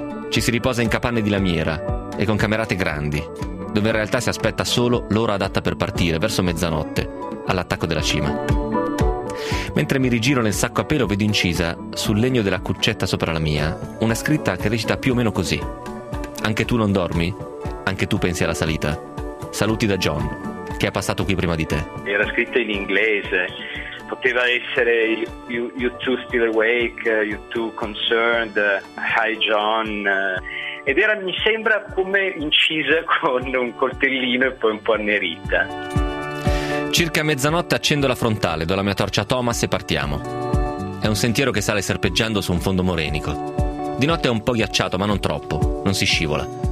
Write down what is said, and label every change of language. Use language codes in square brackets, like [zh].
[it] Ci si riposa in capanne di lamiera e con camerate grandi, dove in realtà si aspetta solo l'ora adatta per partire, verso mezzanotte, all'attacco della cima. Mentre mi rigiro nel sacco a pelo vedo incisa, sul legno della cuccetta sopra la mia, una scritta che recita più o meno così. Anche tu non dormi? Anche tu pensi alla salita? Saluti da John, che è passato qui prima di te. Era scritta in inglese. Poteva essere [en] you two still awake, you two concerned, hi John. [it] Ed era, mi sembra, come incisa con un coltellino e poi un po' annerita. Circa mezzanotte accendo la frontale, do la mia torcia a Thomas e partiamo. È un sentiero che sale serpeggiando su un fondo morenico. Di notte è un po' ghiacciato, ma non troppo. Non si scivola.